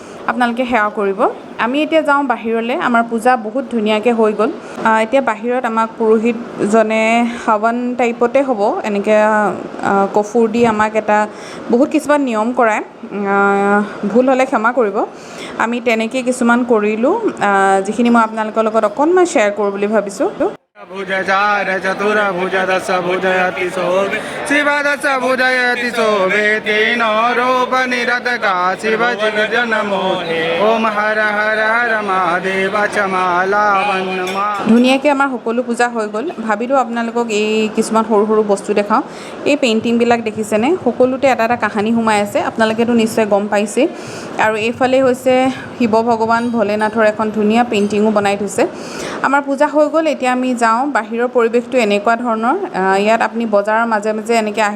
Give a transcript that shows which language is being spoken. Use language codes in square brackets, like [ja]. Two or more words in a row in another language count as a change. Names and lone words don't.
[as] আপোনালোকে সেৱা কৰিব আমি এতিয়া যাওঁ বাহিৰলৈ আমাৰ পূজা বহুত ধুনীয়াকৈ হৈ গ'ল এতিয়া বাহিৰত আমাক পুৰোহিতজনে হাৱন টাইপতে হ'ব এনেকৈ কফুৰ দি আমাক এটা বহুত কিছুমান নিয়ম কৰায় ভুল হ'লে ক্ষমা কৰিব আমি তেনেকৈ কিছুমান কৰিলোঁ যিখিনি মই আপোনালোকৰ লগত অকণমান শ্বেয়াৰ কৰোঁ বুলি ভাবিছোঁ [sa] भुजचार चतुर्भुज दश भुजयति शोभे शिव दश भुजयति शोभे तेन रूप निरतका शिव जगजनमो ओम हर हर हर महादेव चमाला वनमा [as] ধুনীয়াকৈ আমাৰ সকলো পূজা হৈ গ'ল ভাবিলোঁ আপোনালোকক এই কিছুমান সৰু সৰু বস্তু দেখাওঁ এই পেইণ্টিংবিলাক দেখিছেনে সকলোতে এটা এটা কাহিনী সোমাই আছে আপোনালোকেতো নিশ্চয় গম পাইছে আৰু এইফালে হৈছে শিৱ ভগৱান ভোলেনাথৰ এখন ধুনীয়া পেইণ্টিঙো বনাই থৈছে আমাৰ পূজা হৈ গ'ল এতিয়া আমি যাওঁ বাহিৰৰ পৰিৱেশটো এনেকুৱা ধৰণৰ ইয়াত আপুনি বজাৰৰ মাজে মাজে এনেকৈ আহি